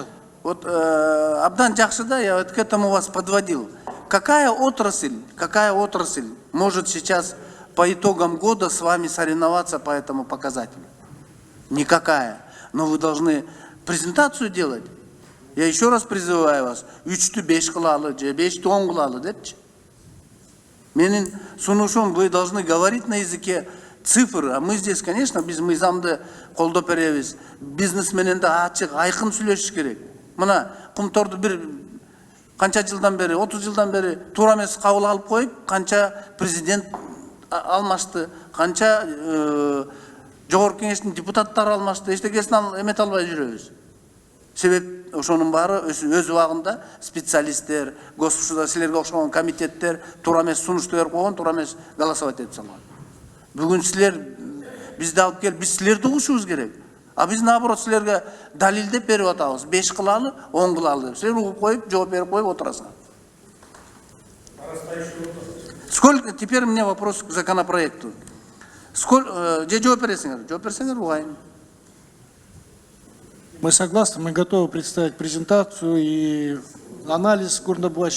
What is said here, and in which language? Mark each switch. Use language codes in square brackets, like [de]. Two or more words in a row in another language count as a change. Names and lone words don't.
[ru] Вот Абдан Джахшида, я вот к этому вас подводил. Какая отрасль может сейчас по итогам года с вами соревноваться по этому показателю? Никакая. Но вы должны презентацию делать. Я еще раз призываю вас, [ky] 3-5 кылалы, 5-10 кылалы, депчи. Менин сунушум, [ru] вы должны говорить на языке цифр, а мы здесь, конечно, [ky] біз мыйзамды колдоп беребиз. Бизнесменен да ачык, айкын сүйлөшүш керек. Мына кумторду бир канча жылдан бери, 30 жылдан бери туура эмес кабыл алып коюп, канча президент алмашты, канча жогорку кеңештин депутаттары алмашты, эчтекесин эмете албай жүрөбүз. Себеп ошонун баары өз убагында специалисттер, госушуда силерге окшогон комитеттер туура эмес сунушту берип койгон, туура эмес голосовать этип салган. Бүгүн силер бизди алып келип, биз силерди угушубуз керек. А биз наоборот силерге далилдеп берип атабыз. 5 кылалы, 10 кылалы деп. Силер угуп коюп, жооп берип коюп отурасыңар. [ru] Сколько теперь у меня вопрос к законопроекту. Мы согласны, мы готовы представить презентацию и анализ горнодобывающий.